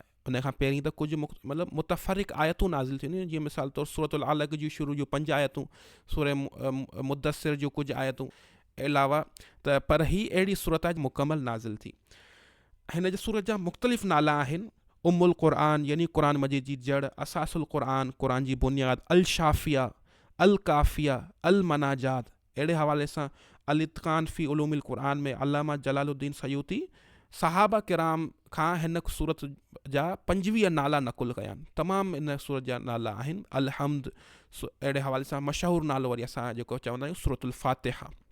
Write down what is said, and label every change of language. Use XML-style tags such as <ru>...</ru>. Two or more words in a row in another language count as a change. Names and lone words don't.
<sd>उन खां पहिरीं त कुझु मतिलबु मुतफ़रिक़ आयतूं नाज़िल थींदियूं, जीअं मिसाल तौरु सूरतुल अलक़ जी शुरू जूं 5 आयतूं, सूरह मुद्दसिर जूं कुझु आयतूं अलावा, त पर ही अहिड़ी सूरत आहे मुकमल नाज़िल थी। हिन जे सूरत जा मुख़्तलिफ़ नाला आहिनि।</sd> <ar>أم القرآن</ar> <sd>यानी क़ुर मजीद जी जड़,</sd> <ar>أساس القرآن,</ar> <sd>क़ुर जी बुनियाद,</sd> <ar>الشافية، الكافية، المناجاة.</ar> <sd>अहिड़े हवाले सां अल इत्क़ान फ़ी उलूमिल क़ुरआन में अल्लामा जलालुद्दीन सयूती सहाबा किराम खां हिन सूरत जा 25 नाला नकुल कया आहिनि। तमामु इन सूरत जा नाला आहिनि। अलहम्द अहिड़े हवाले सां मशहूरु नालो वरी असां जेको चवंदा आहियूं सूरतुल फातिहा।</sd>